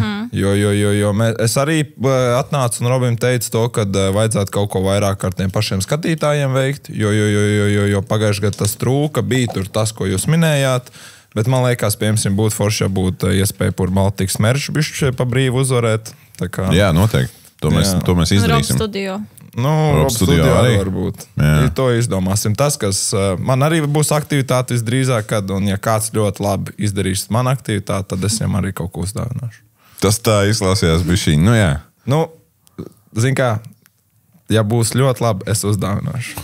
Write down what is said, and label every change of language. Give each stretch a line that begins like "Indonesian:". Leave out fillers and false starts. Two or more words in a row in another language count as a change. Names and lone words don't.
Latvian: Jo es arī atnācu un Robim teicu to, ka vajadzētu kaut ko vairāk ar tiem pašiem skatītājiem veikt, jo pagājušajā gadā tas trūka, bija tur tas, ko jūs minējāt, bet man liekas, piemēram, būtu forši, ja būtu iespēja par Baltikas merču bišķi pa brīvu uzvarēt. Kā... Jā, noteikti. To mēs izdarīsim. Rob studio. Rob studio arī varbūt. To izdomāsim. Tas, kas man arī būs aktivitāte visdrīzāk, kad, un ja kāds ļoti labi izdarīs man aktivitāti, tad es viņam arī kaut ko uzdāvināšu. Tas tā izklausījās bišķiņ. Jā. Zin kā, ja būs ļoti labi, es uzdāvināšu.